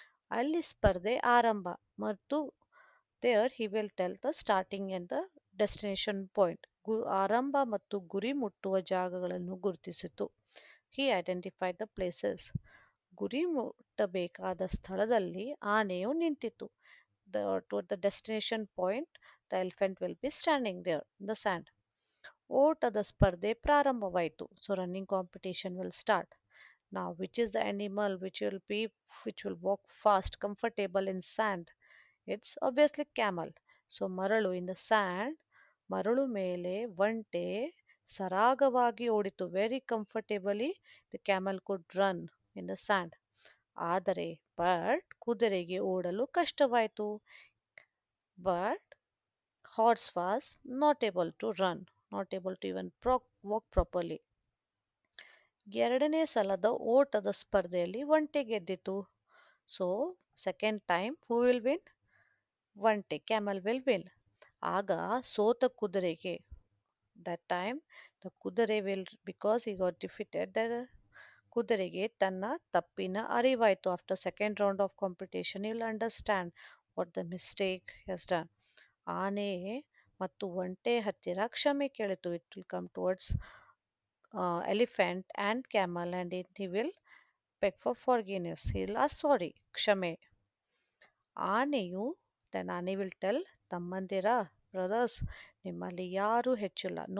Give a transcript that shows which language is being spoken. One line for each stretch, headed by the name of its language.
Kannada: ಅಲ್ಲಿ ಸ್ಪರ್ಧೆ ಆರಂಭ ಮತ್ತು
English: There he will tell the starting and the destination point.
Kannada: ಆರಂಭ ಮತ್ತು ಗುರಿ ಮುಟ್ಟುವ ಜಾಗಗಳನ್ನು ಗುರುತಿಸಿತು.
English: He identified the places.
Kannada: ಗುರಿ ಮುಟ್ಟಬೇಕಾದ ಸ್ಥಳದಲ್ಲಿ ಆನೆಯು ನಿಂತಿತು.
English: Toward the destination point, the elephant will be standing there in the sand.
Kannada: ಓಟದ ಸ್ಪರ್ಧೆ ಪ್ರಾರಂಭವಾಯಿತು.
English: So running competition will start. Now, which is the animal which will walk fast, comfortable in sand? It's obviously camel.
Kannada: So ಮರಳು,
English: in the sand,
Kannada: ಮರಳು ಮೇಲೆ ಒಂಟೆ ಸರಾಗವಾಗಿ ಓಡಿತು.
English: Very comfortably the camel could run in the sand.
Kannada: ಆದರೆ ಕುದುರೆಗೆ ಓಡಲು ಕಷ್ಟವಾಯಿತು.
English: But horse was not able to run, not able to even walk properly.
Kannada: ಎರಡನೇ ಸಲದ ಓಟದ ಸ್ಪರ್ಧೆಯಲ್ಲಿ ಒಂಟೆ ಗೆದ್ದಿತು.
English: So second time who will win?
Kannada: ಒಂಟೆ,
English: Camel will win.
Kannada: ಆಗ ಸೋತ ಕುದುರೆಗೆ,
English: that time the
Kannada: ಕುದುರೆ
English: will, because he got defeated, the
Kannada: ಕುದುರೆಗೆ ತನ್ನ ತಪ್ಪಿನ ಅರಿವಾಯಿತು.
English: After second round of competition will understand what the mistake has done.
Kannada: ಆನೆ ಮತ್ತು ಒಂಟೆ ಹತ್ತಿರ ಕ್ಷಮೆ ಕೇಳಿತು.
English: It will come towards elephant and camel and he will beg for forgiveness. He will ask sorry,
Kannada: ಕ್ಷಮೆ. ಆನೆಯು,
English: then
Kannada: ಆನೆ
English: will tell,
Kannada: ತಮ್ಮಂದಿರ,
English: brothers,
Kannada: ನಿಮ್ಮಲ್ಲಿ ಯಾರೂ ಹೆಚ್ಚಿಲ್ಲ.